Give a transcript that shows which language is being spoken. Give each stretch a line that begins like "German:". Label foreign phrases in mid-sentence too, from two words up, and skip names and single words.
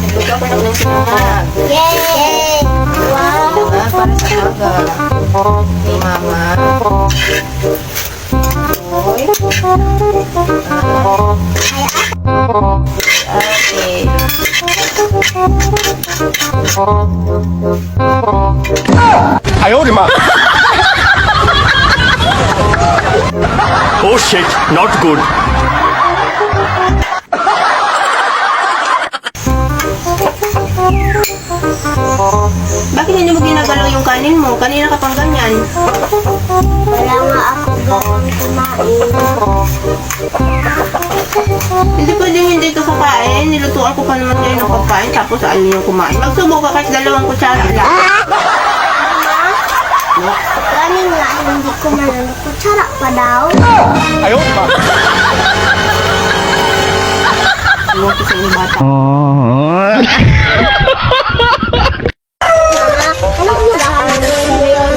Filipino: ako ng sinangag. Yay! Wow! Para sa aga. Kay mama. Oy. Okay.
Chinese: 哎呦我的妈 ！
English: Oh shit, not good.
Filipino: Bakit hindi mo ginagalaw yung kanin mo? Kanina ka pang ganyan. Wala nga ako gawang kumain. Hindi pwedeng hindi ka kakain. Nilutuan ko pa naman kayo ng pagkain tapos ayaw niyo kumain. Magsubo ka kahit 2 kutsara lang. Kanin nga, hindi ko malalo. Kutsara pa daw.
Chinese: 哎呦我的妈！
Filipino: Iwan ko sa inyo bata. Alam mo lahat ngayon.